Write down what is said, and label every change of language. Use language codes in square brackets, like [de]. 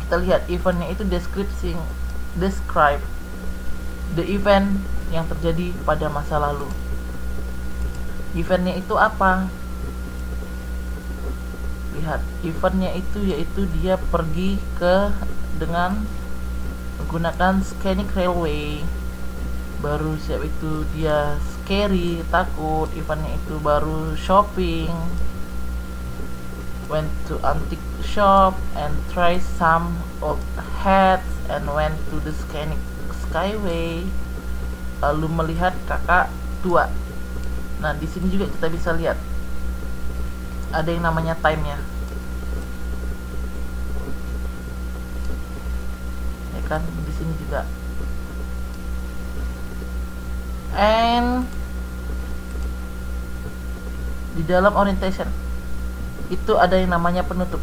[id] Kita lihat eventnya itu [en] describe the event [id] yang terjadi pada masa lalu. Eventnya itu apa? Lihat, eventnya itu yaitu dia pergi dengan menggunakan scenic railway. Baru siap itu dia scary, takut. Eventnya itu baru [en] shopping, went to antique shop and try some old hats and went to the scenic skyway. [id] Lalu melihat kakak tua. Nah, di sini juga kita bisa lihat ada yang namanya time-nya. Kan di sini juga. And di dalam orientation itu ada yang namanya penutup.